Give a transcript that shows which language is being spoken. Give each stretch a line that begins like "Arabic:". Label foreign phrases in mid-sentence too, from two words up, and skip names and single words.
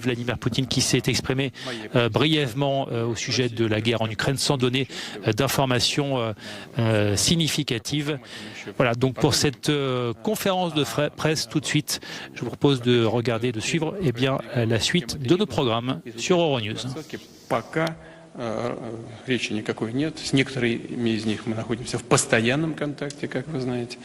French: Vladimir Poutine qui s'est exprimé brièvement au sujet de la guerre en Ukraine sans donner d'informations significatives. Voilà, donc pour cette conférence de presse, tout de suite, je vous propose de regarder, de suivre la suite de nos programmes sur Euronews.
Russian: Речи никакой нет. С некоторыми из них мы находимся в постоянном контакте, как вы знаете.